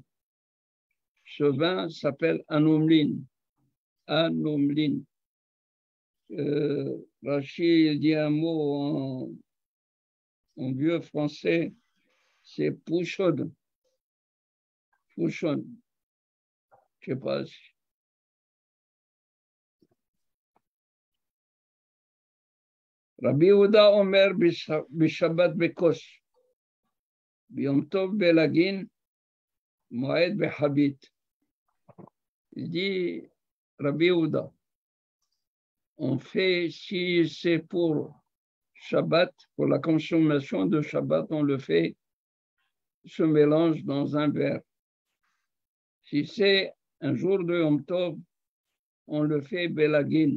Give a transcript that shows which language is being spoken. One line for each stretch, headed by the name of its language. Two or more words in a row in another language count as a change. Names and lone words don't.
French: Ce vin s'appelle un omlin. Un omlin. Rachid dit un mot en vieux français, c'est pouchon. Pouchon. Je ne sais pas.
Hebrew: רבי יהודה אומר בשבת בכוס, ביום טוב בלגין, מועד בחבית.
French: Il dit, Rabbi Yehuda, on fait, si c'est pour Shabbat, pour la consommation de Shabbat, on le fait, se mélange dans un verre. Si c'est un jour de Yom Tov, on le fait Belagin.